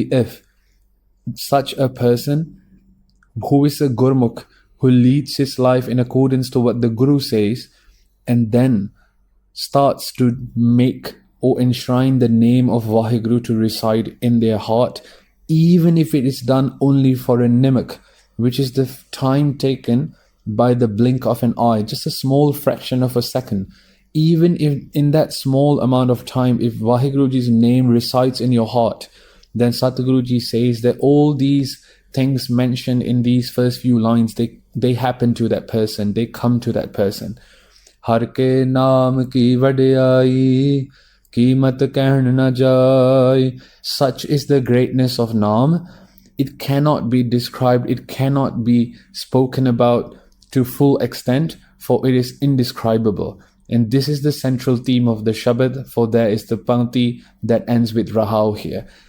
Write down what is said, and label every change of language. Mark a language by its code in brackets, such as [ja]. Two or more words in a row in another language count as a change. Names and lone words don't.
[en] if such a person who is a Gurmukh, who leads his life in accordance to what the Guru says, and then starts to make or enshrine the name of Vaheguru to reside in their heart, even if it is done only for a nimik, which is the time taken by the blink of an eye, just a small fraction of a second. Even if in that small amount of time, if Vaheguru Ji's name resides in your heart, then Satguru Ji says that all these things mentioned in these first few lines, they happen to that person, they come to that person. [pa] ਹਰਿ ਕੇ ਨਾਮ ਕੀ ਵਡਿਆਈ ਕੀਮਤਿ ਕਹਣੁ ਨ ਜਾਇ. [en] Such is the greatness of Naam. It cannot be described, it cannot be spoken about to full extent, for it is indescribable. And this is the central theme of the Shabad, for there is the Pankti that ends with Rahao here.